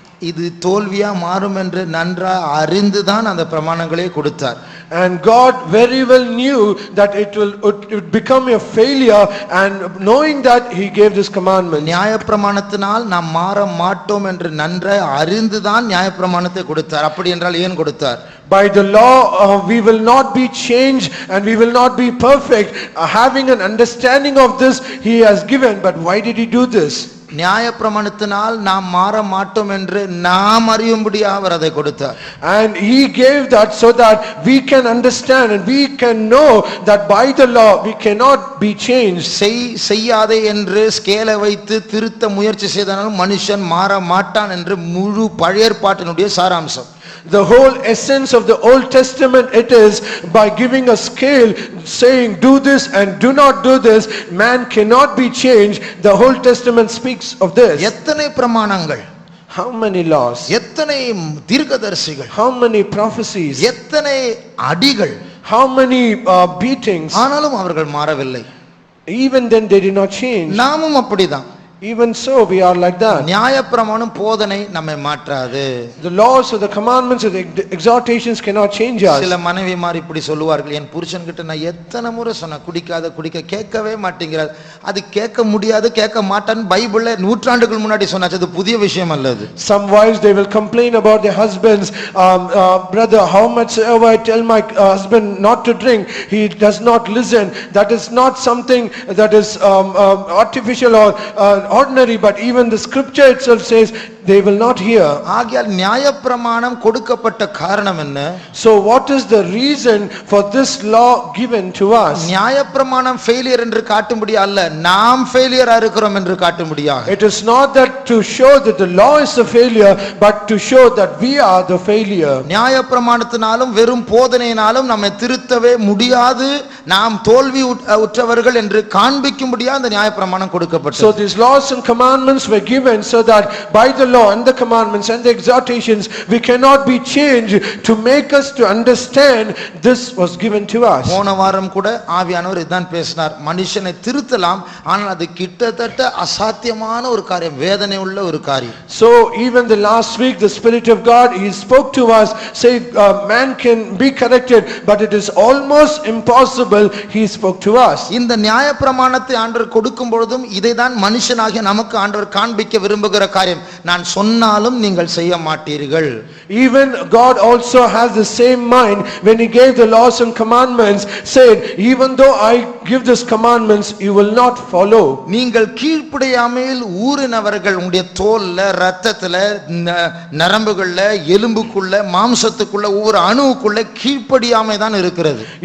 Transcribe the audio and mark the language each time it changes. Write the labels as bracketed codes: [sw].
[ta] இது தோல்வியா மாறும் என்று நன்றா அறிந்துதான் அந்த பிரமாணங்களே கொடுத்தார். [en] And God very well knew that it would become a failure, and knowing that he gave this commandment. [ta] நியாயப்பிரமாணத்தினால் நாம் மாற மாட்டோம் என்று நன்றாய் அறிந்துதான் நியாயப்பிரமாணத்தை கொடுத்தார். அப்படி என்றால் ஏன் கொடுத்தார்? [en] By the law we will not be changed and we will not be perfect. Having an understanding of this he has given, but why did he do this? [ta] நியாயப்பிரமாணத்தினால் நாம் மாற மாட்டோம் என்று நாம் அறியும்படியாக அவர் அதை கொடுத்தார். [en] And he gave that so that we can understand and we can know that by the law we cannot be changed. [ta] செய்யாதே என்று ஸ்கேலை வைத்து திருத்த முயற்சி செய்தாலும் மனுஷன் மாற மாட்டான் என்று முழு பழைய ஏற்பாட்டினுடைய சாராம்சம். [en] The whole essence of the Old Testament, it is by giving a scale saying do this and do not do this, man cannot be changed. The Old Testament speaks of this. [ta] எத்தனை பிரமாணங்கள், [en] How many laws, [ta] எத்தனை தீர்க்கதரிசிகள், [en] how many prophecies, [ta] எத்தனை அடிகள், [en] how many beatings, [ta] ஆனாலும் அவர்கள் மாறவில்லை. [en] even then they did not change. [ta] நாமும் அப்படிதான். [en] Even so we are like that. [ta] நியாயப்பிரமாணம் போதனை நம்மை மாற்றாது. [en] The laws or the commandments or the exhortations cannot change us. [ta] சில மனைவிமார் இப்படி சொல்லுவார்கள், என் புருஷன் கிட்ட நான் எத்தனை முறை சொன்ன குடிக்காத குடிக்க கேட்கவே மாட்டேங்கிறார். அது கேட்க முடியாது, கேட்க மாட்டான்னு பைபிள்ல நூற்றாண்டுகள் முன்னாடி சொன்னாச்சு. அது புதிய விஷயம் அல்லது. [en] Some wives, they will complain about their husbands, brother, how much ever I tell my husband not to drink, he does not listen. That is not something that is artificial or ordinary, but even the scripture itself says they will not hear. [ta] ஆகையால் நியாயப்பிரமாணம் கொடுக்கப்பட்ட காரணம் என்ன? [en] So what is the reason for this law given to us? [ta] நியாயப்பிரமாணம் failure என்று காட்டும்படியா அல்ல, நாம் ஃபெயிலியரா இருக்கிறோம் என்று காட்டும்படியாக. [en] It is not that to show that the law is a failure, but to show that we are the failure. [ta] நியாயப்பிரமாணத்தினாலும் வெறும் போதனையினாலும் நம்மை திருத்தவே முடியாது, நாம் தோல்வி உற்றவர்கள் என்று காண்பிக்கும்படியா அந்த நியாயப்பிரமாணம் கொடுக்கப்பட்டது. [en] So these laws and commandments were given so that by the law and the commandments and the exhortations we cannot be changed, to make us to understand this was given to us. [ta] போன வாரம் கூட ஆவியானவர் இதான் பேசினார், மனுஷனை திருத்தலாம், ஆனால் அது கிட்டத்தட்ட அசாத்தியமான ஒரு காரியம், வேதனை உள்ள ஒரு காரியம். [en] So even the last week the Spirit of God, he spoke to us, say man can be corrected, but it is almost impossible, he spoke to us. [ta] இந்த நியாயப்பிரமாணத்தை ஆண்டவர் கொடுக்கும் பொழுதும் இதைதான் மனுஷனாகிய நமக்கு ஆண்டவர் காண்பிக்க விரும்புகிற காரியம். நான் சொன்னாலும் நீங்கள் செய்ய மாட்டீர்கள். [en] Even God also has the same mind when he gave the laws and commandments, said even though I give these commandments you will not follow. [ta] நீங்கள் கீழ்ப்படியாமையில் ஊறினவர்கள், உங்களுடைய தோல்ல, இரத்தத்துல, நரம்புகள்ல, எலும்புக்குள்ள, மாம்சத்துக்குள்ள, ஒவ்வொரு அணுவுக்குள்ள கீழ்ப்படியாமை தான் இருக்கிறது.